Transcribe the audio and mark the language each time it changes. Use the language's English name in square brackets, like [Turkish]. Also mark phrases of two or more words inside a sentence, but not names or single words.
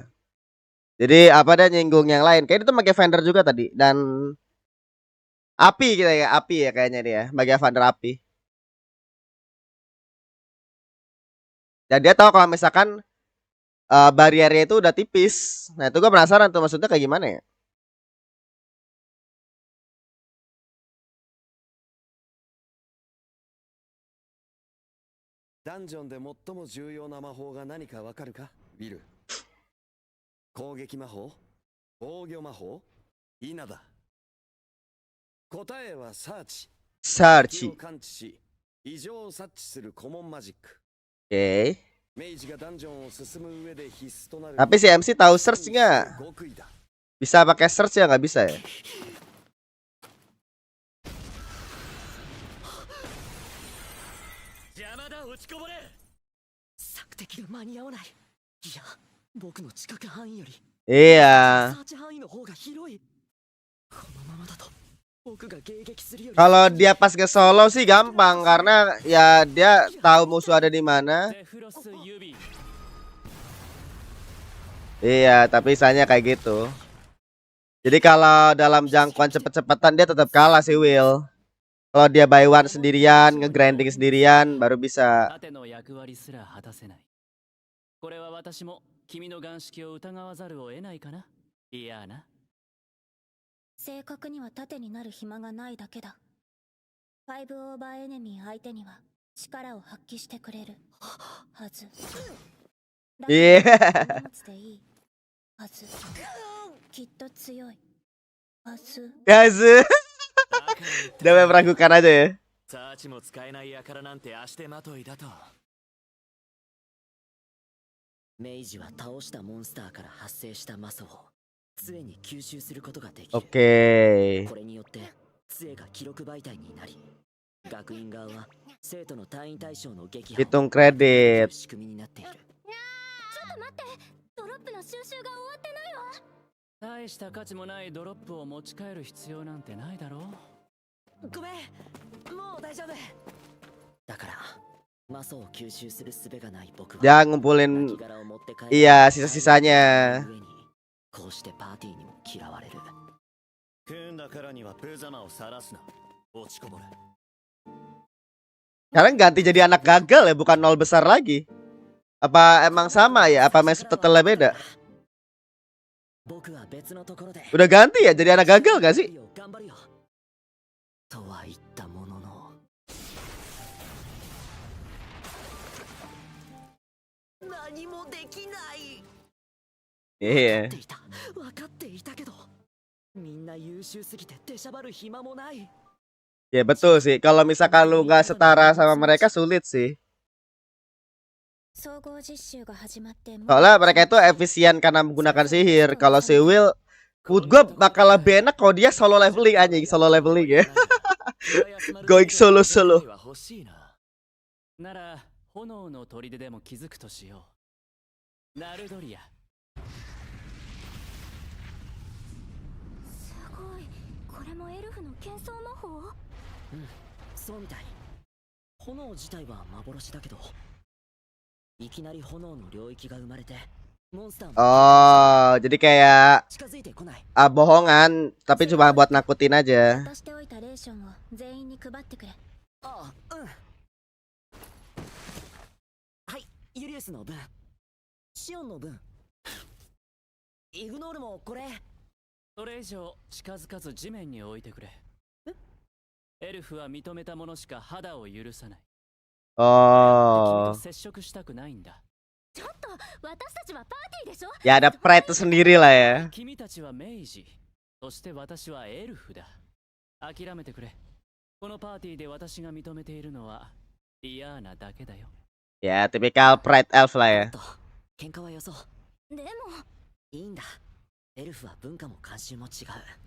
[Indonesian] Jadi apa ada nyinggung yang lain. Kayak itu magia Vander juga tadi dan api gitu ya, api ya kayaknya dia, magia Vander api. Dan dia tahu kalau misalkan bariernya itu udah tipis. Nah itu gue penasaran tuh maksudnya kayak gimana ya. [Japanese] ダンジョンで最も重要な魔法が何かわかるか、ウィル。攻撃魔法、防御魔法、稲だ。答えはサーチ。敵を Search. 感知し、異常を察知するコモンマジック。 Oke. メイジがダンジョンを進む上で必須となる。 [Indonesian] Tapi si MC tahu search nggak? [Japanese] 極意だ。 [Indonesian] Bisa pakai search ya nggak bisa ya? [Japanese] 邪魔だ、落ちこぼれ。索敵が間に合わない。いや、僕の知覚範囲より Iya. サーチ範囲の方が広い。このままだと僕が迎撃するより [Indonesian] Kalau dia pas ke solo sih gampang karena ya dia tahu musuh ada di mana. [Japanese] ゼフロス指 [Indonesian] Iya, tapi misalnya kayak gitu. Jadi kalau dalam jangkauan cepet-cepetan dia tetap kalah si Will. Kalau dia [English] by one [Indonesian] sendirian, nge-grinding sendirian baru bisa. [Japanese] 盾の役割すら果たせない。これは私も君の眼識を疑わざるを得ないかな。いやな。正確には盾になる暇がないだけだ。5オーバーエネミー相手には力を発揮してくれるはず。だ Iya. から持つでいいはず。きっと強いはず。 [Indonesian] Gazu. Udah meragukan aja ya. [Japanese] サーチも使えない輩なんて足手まといだと。メイジは倒したモンスターから発生した魔素を杖に吸収することができる。 Oke. これによって杖が記録媒体になり、学院側は生徒の単位対象の撃破を [Indonesian] Hitung kredit. [Japanese] 仕組みになっている。ちょっと待って、ドロップの収集が終わってないわ。大した価値もないドロップを持ち帰る必要なんてないだろう。ごめん、もう大丈夫。だから魔素を吸収する術がない僕は [Indonesian] Dia ngumpulin [Japanese] 亡骸を持って帰る [Indonesian] iya sisa-sisanya. [Japanese] 上にこうしてパーティーにも嫌われる。組んだからにはプザマを晒すな、落ちこぼれ。 [Indonesian] Sekarang ganti jadi anak gagal ya, bukan nol besar lagi. Apa emang sama ya? Apa main subtitlenya beda? [Japanese] 僕は別のところで [Indonesian] Udah ganti ya jadi anak gagal gak sih? [Japanese] 頑張るよとは言ったものの、何もできない。 Iya. 分かっていたけど、みんな優秀すぎて出しゃばる暇もない。 [Indonesian] Ya betul sih. Kalau misalkan lu nggak setara sama mereka sulit sih. [Japanese] 総合実習が始まってもう [Indonesian] Soalnya mereka itu efisien karena menggunakan sihir. Kalau si Will, menurut gue bakal lebih enak kalau dia [English] solo leveling [Indonesian] anjing, [English] solo leveling [Indonesian] ya. [English] Going solo. [Japanese] 欲しいな。なら炎の砦でも気づくとしよう。ナルドリア。すごい。これもエルフの剣装魔法？そうみたい。炎自体は幻だけど、いきなり炎の領域が生まれてモンスターも [Indonesian] Oh, jadi kayak [Japanese] 近づいてこない。 [Indonesian] bohongan, tapi cuma buat nakutin aja. [Japanese] 渡しておいたレーションを全員に配ってくれ。ああ、うん。はい、ユリウスの分、シオンの分、イグノールもこれ。それ以上近づかず地面に置いてくれ。エルフは認めたものしか肌を許さない。君 Oh, と接触したくないんだ。ちょっと、私たちはパーティーでしょ？ [Indonesian] ya ada pride sendiri lah ya. [Japanese] 君たちは明治、そして私はエルフだ。諦めてくれ。このパーティーで私が認めているのはディアーナだけだよ。 [Indonesian] Ya, tipikal pride elf lah ya. [Japanese] と喧嘩はよそう。でも、いいんだ。エルフは文化も慣習も違う。